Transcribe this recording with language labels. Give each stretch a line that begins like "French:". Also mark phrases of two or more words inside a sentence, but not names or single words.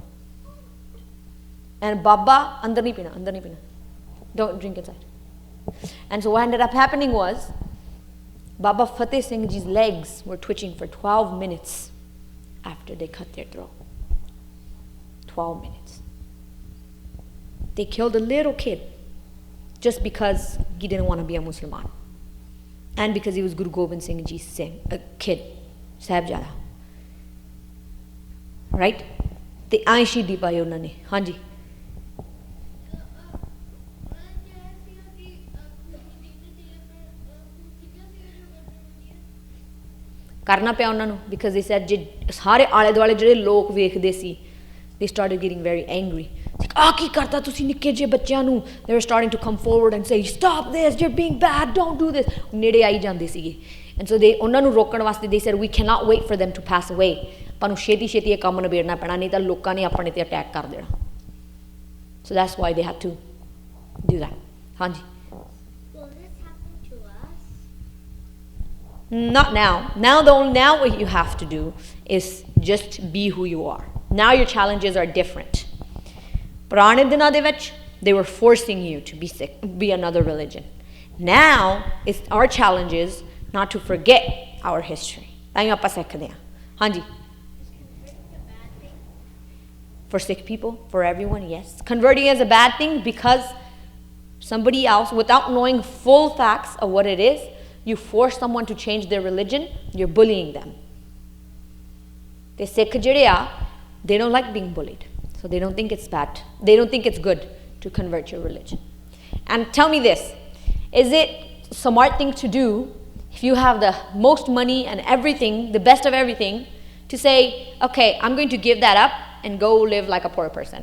English: And Baba,
Punjabi: ਅੰਦਰ ਨਹੀਂ ਪੀਣਾ,
English: don't drink inside. And so what ended up happening was Baba Fateh Singh ji's legs were twitching for 12 minutes after they cut their throat. 12 minutes. They killed a little kid just because he didn't want to be a Musliman, and because he was Guru Gobind Singh ji's kid, Sahibzada. Right?
Punjabi: ਤੇ ਆਈ ਸ਼ਹੀਦੀ ਪਾਈ ਉਹਨਾਂ ਨੇ। ਹਾਂਜੀ, ਕਰਨਾ ਪਿਆ ਉਹਨਾਂ ਨੂੰ, ਬਿਕਾਜ਼
English: they said
Punjabi: ਜੇ ਸਾਰੇ ਆਲੇ ਦੁਆਲੇ ਜਿਹੜੇ ਲੋਕ ਵੇਖਦੇ ਸੀ,
English: they started getting very angry.
Punjabi: ਆ ਕੀ ਕਰਤਾ ਤੁਸੀਂ ਨਿੱਕੇ ਜਿਹੇ ਬੱਚਿਆਂ ਨੂੰ?
English: they were starting to come forward and say stop this, you're being bad, don't do this.
Punjabi: ਨੇੜੇ ਆਈ ਜਾਂਦੇ ਸੀਗੇ,
English: and so
Punjabi: ਉਹਨਾਂ ਨੂੰ ਰੋਕਣ ਵਾਸਤੇ
English: they said we cannot wait for them to pass away.
Punjabi: ਆਪਾਂ ਨੂੰ ਛੇਤੀ ਇਹ ਕੰਮ ਨਿਬੇੜਨਾ ਪੈਣਾ, ਨਹੀਂ ਤਾਂ ਲੋਕਾਂ ਨੇ ਆਪਣੇ ਤੇ ਅਟੈਕ ਕਰ ਦੇਣਾ।
English: So that's why they had to do that.
Punjabi: ਹਾਂਜੀ।
English: Will this happen to us? Not now. Now what you have to do is just be who you are. Now your challenges are different.
Punjabi: ਪੁਰਾਣੇ ਦਿਨਾਂ ਦੇ ਵਿੱਚ
English: they were forcing you to be another religion. Now it's our challenges not to forget our history.
Punjabi: ਤਾਂ ਹੀ ਆਪਾਂ ਸਿੱਖਦੇ ਹਾਂ। ਹਾਂਜੀ।
English: For sick people, for everyone, yes. Converting is a bad thing because somebody else, without knowing full facts of what it is, you force someone to change their religion, you're bullying them. The Sikh
Punjabi: ਜਿਹੜੇ ਆ,
English: they don't like being bullied, so they don't think it's bad. They don't think it's good to convert your religion. And tell me this, is it a smart thing to do if you have the most money and everything, the best of everything, to say, okay, I'm going to give that up and go live like a poor person?